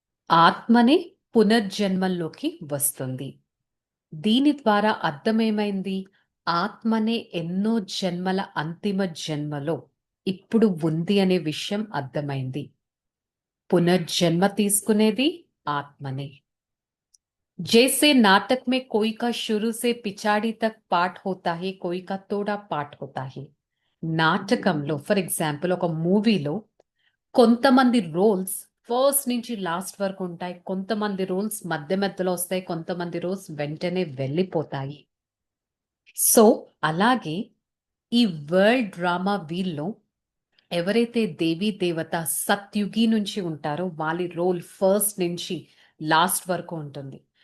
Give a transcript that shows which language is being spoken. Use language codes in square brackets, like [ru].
[te] ఆత్మనే పునర్జన్మల్లోకి వస్తుంది. దీని ద్వారా అర్థమేమైంది? ఆత్మనే ఎన్నో జన్మల అంతిమ జన్మలో ఇప్పుడు ఉంది అనే విషయం అర్థమైంది. పునర్జన్మ తీసుకునేది ఆత్మనే. [hi] जैसे नाटक में कोई का शुरू से पिछाड़ी तक पार्ट होता है, कोई का थोड़ा पार्ट होता है. [te] నాటకంలో ఫర్ ఎగ్జాంపుల్ ఒక మూవీలో కొంతమంది రోల్స్ ఫస్ట్ నుంచి లాస్ట్ వరకు ఉంటాయి. కొంతమంది రోల్స్ మధ్య మధ్యలో వస్తాయి. కొంతమంది రోల్స్ వెంటనే వెళ్ళిపోతాయి. సో అలాగే ఈ వరల్డ్ డ్రామా వీల్లో ఎవరైతే దేవీ దేవత సత్యుగి నుంచి ఉంటారో వాళ్ళ రోల్ ఫస్ట్ నుంచి లాస్ట్ వరకు ఉంటుంది.